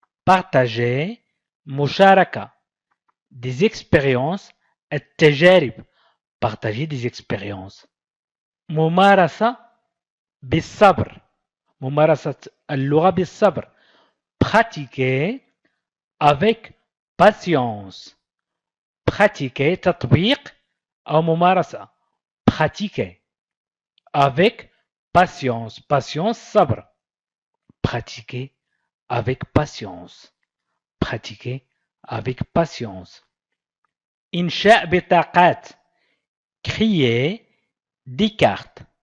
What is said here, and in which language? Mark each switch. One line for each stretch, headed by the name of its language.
French: Partager مشاركة. Des expériences التجارب. Partager des expériences.
Arabic: ممارسة بالصبر. ممارسة اللغة بالصبر.
French: Pratiquer avec patience.
Arabic: Pratiquer تطبيق أو ممارسة.
French: Pratiquer avec patience. Patience صبر. Pratiquer avec patience. Pratiquer avec patience.
Arabic: إنشاء بطاقات.
French: Créer des cartes.